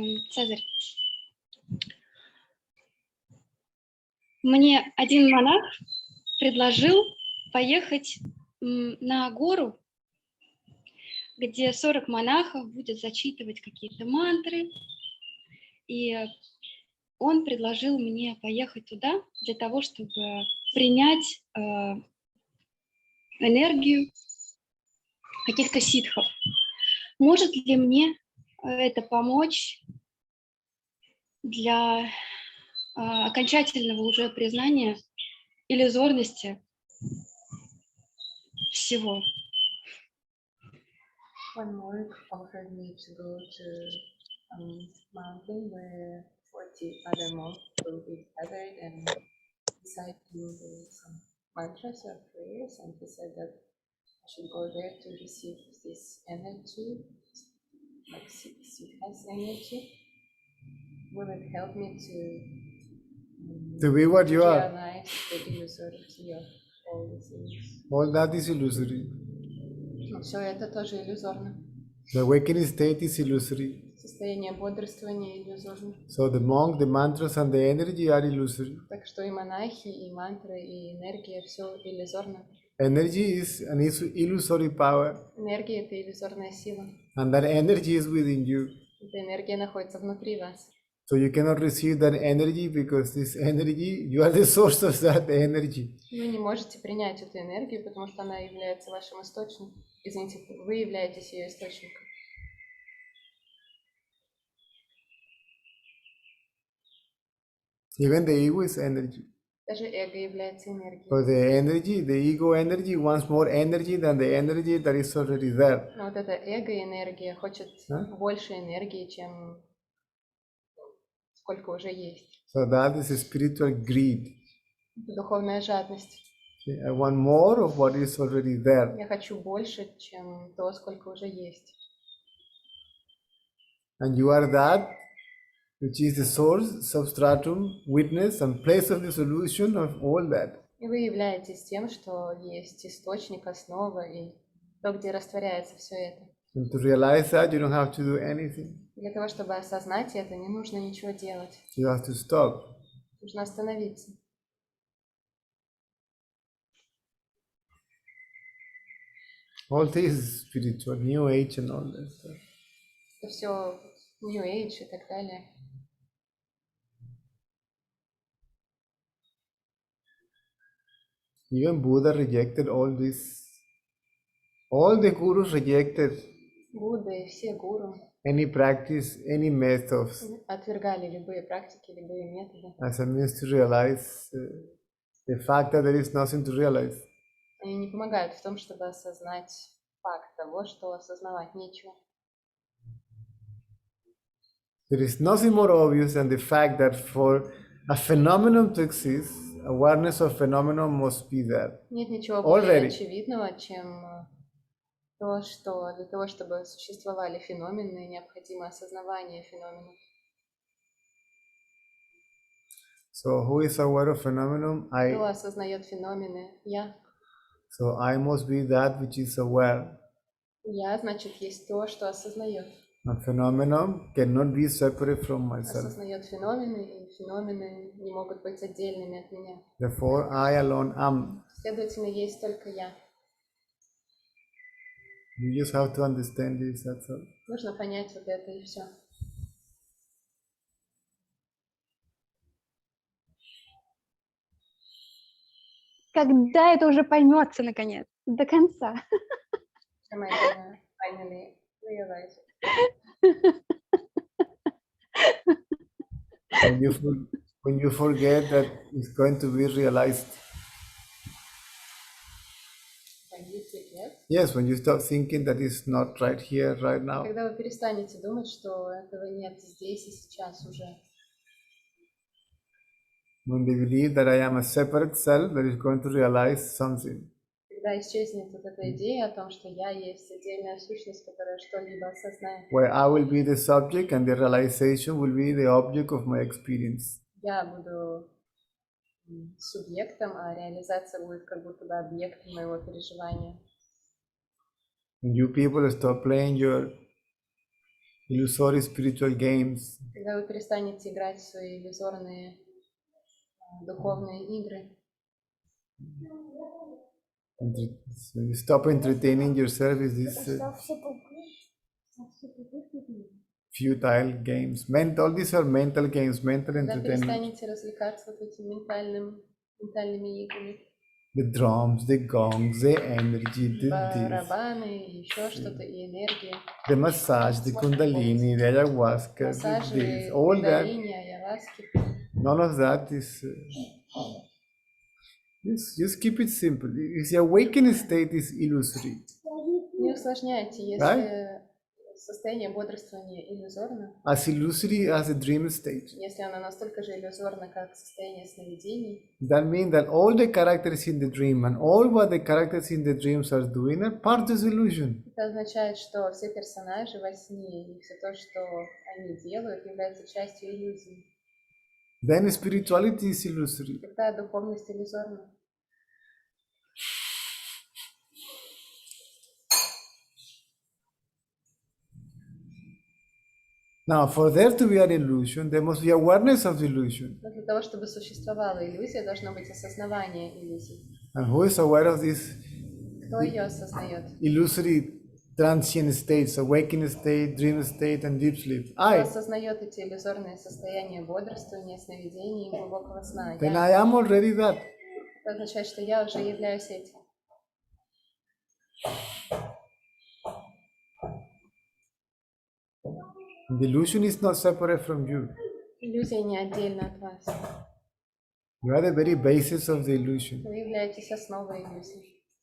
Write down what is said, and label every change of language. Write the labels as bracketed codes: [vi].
[ru] Цезарь, мне один монах предложил поехать на гору, где 40 монахов будут зачитывать какие-то мантры, и он предложил мне поехать туда для того, чтобы принять энергию каких-то ситхов. Может ли мне это помочь для окончательного уже признания иллюзорности всего? [en] One monk offered me to go to a mountain where 40 other monks will be gathered and recite some mantras or prayers, and he said that I should go there to receive this energy, like Siddha's energy. Will it help me to be what you are? realize the illusority of all these things? All that is illusory. [ru] Все это тоже иллюзорно. [en] The awakening state is illusory. [ru] Состояние бодрствования иллюзорно. [en] So the monk, the mantras and the energy are illusory. [ru] Так что и монахи, и мантры, и энергия, все иллюзорно. [en] Energy is an illusory power. [ru] Энергия — это иллюзорная сила. [en] And that energy is within you. [ru] Эта энергия находится внутри вас. [en] So you cannot receive that energy because this energy, you are the source of that energy. [ru] Вы не можете принять эту энергию, потому что она является вашим источником. Извините, вы являетесь ее источником. [en] Even the ego is energy. [ru] Даже эго является энергией. [en] So the energy, the ego energy wants more energy than the energy that is already there. [ru] Но вот эта эго-энергия хочет больше энергии, чем сколько уже есть. [en] So that is a spiritual greed. [ru] Это духовная жадность. [en] Okay, I want more of what is already there. [ru] Я хочу больше, чем то, сколько уже есть. [en] And you are that which is the source, substratum, witness and place of the solution of all that. [ru] И вы являетесь тем, что есть источник, основа и то, где растворяется все это. [en] And to realize that, you don't have to do anything. [ru] Для того, чтобы осознать это, не нужно ничего делать. [en] You have to stop. [ru] Нужно остановиться. [en] All this is spiritual, New Age and all that stuff. [ru] Это все New Age и так далее. [en] Even Buddha rejected all this. All the gurus rejected [ru] Будда и все гуру [en] any practice, any methods [ru] отвергали любые практики, любые методы. [en] as a means to realize the fact that there is nothing to realize. [ru] Они не помогают в том, чтобы осознать факт того, что осознавать нечего. [en] There is nothing more obvious than the fact that for a phenomenon to exist, awareness of phenomenon must be there. [ru] Нет ничего более [en] Already. [ru] очевидного, чем то, что для того, чтобы существовали феномены, необходимо осознавание феноменов. [en] So who is aware of phenomenon? [ru] Кто [en] I. [ru] осознает феномены? Я. [en] So I must be that which is aware. [ru] Я, значит, есть то, что осознает. [en] A phenomenon cannot be separate from myself. [ru] Осознает феномены, и феномены не могут быть отдельными от меня. [en] Therefore, I alone am. [ru] Следовательно, есть только я. [en] You just have to understand this, that's all. [ru] Нужно понять вот это и все. Когда это уже поймется, наконец, до конца? [en] Am I gonna finally realize it? When you forget that it's going to be realized. When you forget. Yes, when you stop thinking that it's not right here, right now. [ru] Когда вы перестанете думать, что этого нет здесь и сейчас уже. [en] When they believe that I am a separate self that is going to realize something. [ru] Когда исчезнет вот эта идея о том, что я есть отдельная сущность, которая что-либо осознает, where I will be the subject and the realization will be the object of my experience. я буду субъектом, а реализация будет как будто бы объектом моего переживания. [en] And you people stop playing your illusory spiritual games. [ru] Когда вы перестанете играть в свои иллюзорные духовные игры, [en] So you stop entertaining yourself with these futile games. All these are mental games, mental [ru] когда [en] entertainment. [ru] перестанете развлекаться вот этими ментальными играми, [en] The drums, the gongs, the energy, the this, [ru] барабаны, и еще что-то, и энергия, [en] the massage, the kundalini, the ayahuasca, the [ru] массажи, [en] this, all that. [ru] кундалини, айаваски. [en] None of that is. Just keep it simple. The awakened state is illusory. [ru] Не усложняйте, если состояние бодрствования иллюзорно, [en] As illusory as a dream state. [ru] если оно настолько же иллюзорно, как состояние сновидений, [en] That means that all the characters in the dream and all what the characters in the dreams are doing are part of the illusion. [ru] это означает, что все персонажи во сне и все то, что они делают, является частью иллюзии. [en] Then spirituality is illusory. [ru] Тогда духовность иллюзорна. [en] Now, for there to be an illusion, there must be awareness of the illusion. [ru] Но для того, чтобы существовала иллюзия, должно быть осознавание иллюзии. [en] And who is aware of these [ru] Кто ее осознает? [en] illusory transient states, awakened state, dream state, and deep sleep? [ru] Кто [en] I. [ru] осознает эти иллюзорные состояния бодрствования, сновидений и глубокого сна? [en] Then [ru] Я. [en] I am already that. [ru] Это означает, что я уже являюсь этим. [en] The illusion is not separate from you. [ru] Иллюзия не отдельно от вас. [en] You are the very basis of the illusion. [ru] Вы являетесь основой иллюзии.